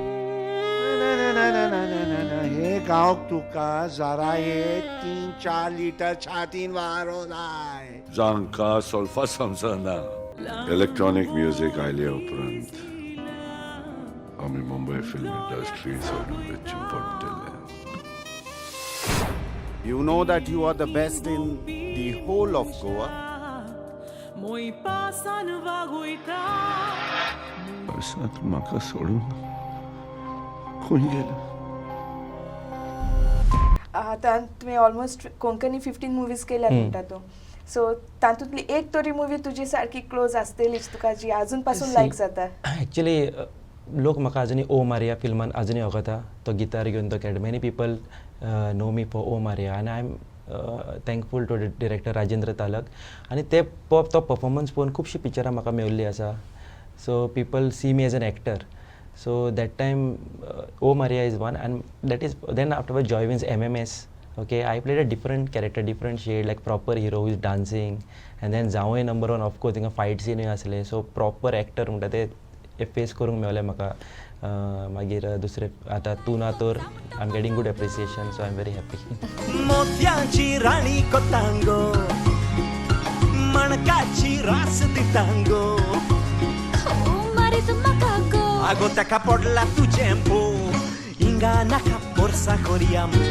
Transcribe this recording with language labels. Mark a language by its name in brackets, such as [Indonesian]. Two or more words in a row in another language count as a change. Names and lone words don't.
[Konkani] हे गांवक तुका जरा हे 3-4 लिटर छातीन वारो जाय जांकां सोल्फा समजना [English] electronic music [Konkani] आयले उपरांत आमी मुंबय फिल्म इंडस्ट्री सोडून वचचें पडटलें [English] You know that you are the best in the whole of Goa. [Konkani] वर्सांत म्हाका सोडून खंय गेलो आतां तुवें ऑलमोस्ट कोंकणी 15 मुवीज केल्यात म्हणटा तूं. सो तातूंतली एक तरी मुवी तुजी सारकी क्लोज आसतलीच तुका जी अजून पासून लायक जाता. ॲक्च्युली लोक म्हाका आजुनी ओ मारिया फिल्मान आजुनी वळखता. तो गिटार घेवन तो खेळटा. [English] Many people know me for O Maria आनी I am thankful to director Rajendra Talak. [Konkani] आनी तो परफॉर्मन्स पळोवन खुबशीं पिक्चरां म्हाका मेवल्लीं आसा. [English] So people see me as an actor. So that time, O Maria is one, and that is then afterwards Joy Wins MMS. Okay, I played a different character, different shade, like proper hero who is dancing, and then Zawai number one, of course, a fight scene आसले. So proper actor [Konkani] म्हणटा ते फेस करूंक मेवलें म्हाका. मागीर दुसरे आतां तूं ना तोर [English] I am getting good appreciation, so I am very happy. [Konkani] मोत्याची राणी कोतांगो मणकाची रास दितांगो आगो ताका पडला तुजें भो हिंगा नाका पोरसा कोरया.